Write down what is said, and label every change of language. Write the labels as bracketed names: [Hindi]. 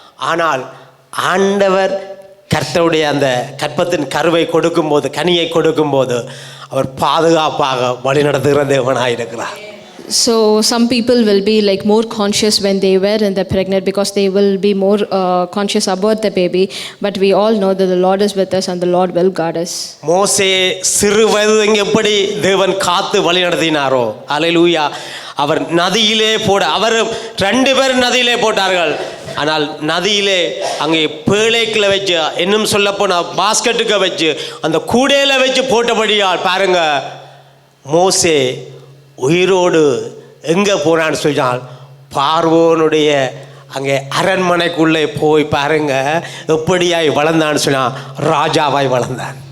[Tamil] ஆனால் ஆண்டவர் கர்த்தருடைய அந்த கற்பத்தின் கருவை கொடுக்கும்போது, கனியை கொடுக்கும்போது அவர் பாதுகாப்பாக வழிநடத்துகிற தேவனாக இருக்கிறார். [English] So some people will be like more conscious when they were in the pregnant, because they will be more conscious about the baby, but we all know that the Lord is with us and the Lord will guard us. [Tamil] மோசே சிறு வயது எப்படி தேவன் காத்து வழி நடத்தினாரோ, ஹalleluya, அவர் நதியிலே அவர் 2 பேர் நதியிலே போட்டார்கள். ஆனால் நதியிலே அங்கே பேழைக்குள்ள வச்சு, இன்னும் சொல்ல போனால் பாஸ்கெட்டுக்கு வச்சு, அந்த கூடையில வச்சு போட்டபடியால் பாருங்க, மோசே உயிரோடு எங்கே போனான்னு சொன்னால் பார்வோனுடைய அங்கே அரண்மனைக்குள்ளே போய் பாருங்க எப்படியாய் வளர்ந்தான்னு சொன்னால் ராஜாவாய் வளர்ந்தான்.